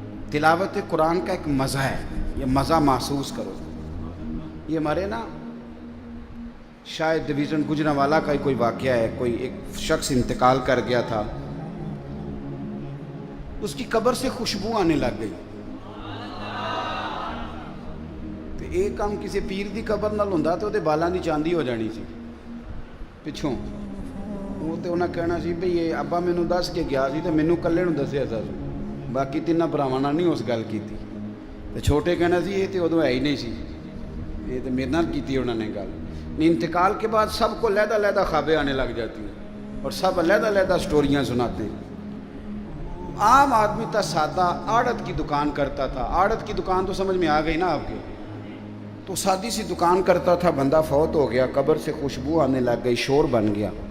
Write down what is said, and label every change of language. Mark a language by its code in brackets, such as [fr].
[ur] تلاوت قرآن کا ایک مزہ ہے, یہ مزہ محسوس کرو. یہ ہمارے نا شاید ڈویژن گجرانوالہ کا کوئی واقعہ ہے, کوئی ایک شخص انتقال کر گیا تھا, اس کی قبر سے خوشبو آنے لگ گئی. [pa] تو ایک کام کسی پیر دی قبر نال ہوندا تو دے بالاں دی چاندی ہو جانی سی پچھوں. وہ تو انہاں کہنا سی بھئی یہ ابا مینوں دس کے گیا سی تے مینوں کلے نوں دسیا سی, باقی تیناں بھراواں نال نہیں اس گل کیتی. تے چھوٹے کہنا سی یہ تے ادوں ہے ہی نہیں سی, یہ تے میرے نال کیتی انہوں نے گل. [ur] انتقال کے بعد سب کو علیحدہ علیحدہ خوابیں آنے لگ جاتی ہیں, اور سب علیحدہ علیحدہ سٹوریاں سناتے ہیں. عام آدمی تھا سادہ, آڑت کی دکان کرتا تھا. آڑت کی دکان تو سمجھ میں آ گئی نا آپ کے, تو سادی سی دکان کرتا تھا, بندہ فوت ہو گیا, قبر سے خوشبو آنے لگ گئی, شور بن گیا.